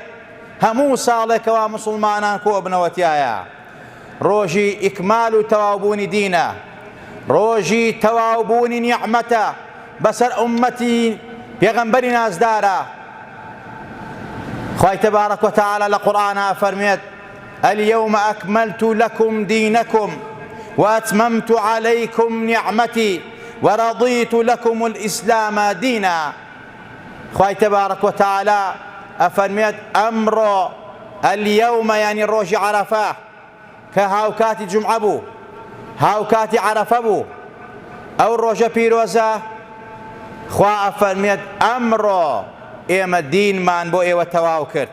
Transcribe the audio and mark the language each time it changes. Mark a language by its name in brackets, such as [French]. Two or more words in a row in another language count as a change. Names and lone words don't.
[Central Kurdish] هەموو ساڵێکەوە مسڵمانان کۆ ئەبنەوە تایە. ڕۆژی ئیکمال و تەواوبوونی دینە، ڕۆژی تەواوبوونی نیعمەتە بەسەر ئوممەتی پێغەمبەری نازدارە. خوای تەبارەک وتەعالە لە قورئانە فەرمێت [Arabic] اليوم أكملت لكم دينكم وأتممت عليكم نعمتي ورضيت لكم الإسلام دينا. [Central Kurdish] خوای تەبارەک وتەعالە ئەفەرمێت ئەمڕۆ، اليوم یعنی ڕۆژی عەرەفە کە هاوکاتی جومعە بوو، هاوکاتی عەرەفە بوو، ئەو ڕۆژە پیرۆزە، خوا ئەفەرمێت ئەمڕۆ ئێمە دینمان بۆ ئێوە تەواو کرد.